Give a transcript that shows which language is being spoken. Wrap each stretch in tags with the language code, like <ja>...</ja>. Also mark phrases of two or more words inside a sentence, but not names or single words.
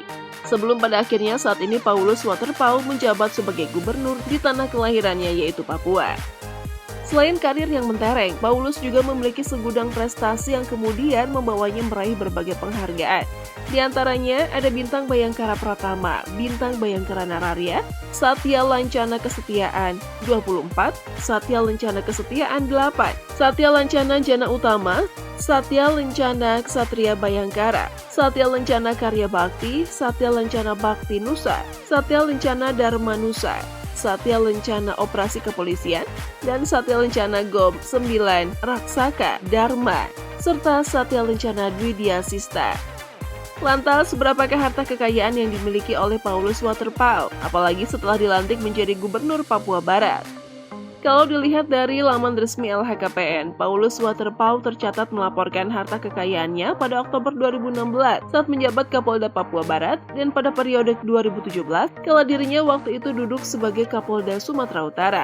<id>Sebelum pada akhirnya saat ini Paulus Waterpauw menjabat sebagai gubernur di tanah kelahirannya yaitu Papua. Selain karir yang mentereng, Paulus juga memiliki segudang prestasi yang kemudian membawanya meraih berbagai penghargaan. Di antaranya ada Bintang Bayangkara Pratama, Bintang Bayangkara Nararya, Satya Lancana Kesetiaan 24, Satya Lancana Kesetiaan 8, Satya Lancana Jana Utama, Satya Lancana Ksatria Bayangkara, Satya Lancana Karya Bakti, Satya Lancana Bakti Nusa, Satya Lancana Dharma Nusa, Satya Lancana Operasi Kepolisian, dan Satya Lancana GOM 9 Raksaka Dharma, serta Satya Lancana Dwidya Sista. Lantas, berapakah harta kekayaan yang dimiliki oleh Paulus Waterpauw, apalagi setelah dilantik menjadi Gubernur Papua Barat? Kalau dilihat dari laman resmi LHKPN, Paulus Waterpauw tercatat melaporkan harta kekayaannya pada Oktober 2016 saat menjabat Kapolda Papua Barat, dan pada periode 2017 kala dirinya waktu itu duduk sebagai Kapolda Sumatera Utara.</id>